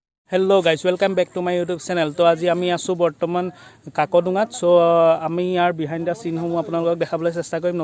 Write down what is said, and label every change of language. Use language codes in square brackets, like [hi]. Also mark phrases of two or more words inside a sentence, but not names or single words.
[en] Hello guys welcome back to my YouTube channel. [as] তো আজ আমি আছো বৰ্তমান কাকদুংগাত। চো আমি যাৰ [en] behind the scene [as] হম আপনালোকক দেখাবলৈ চেষ্টা কৰিম।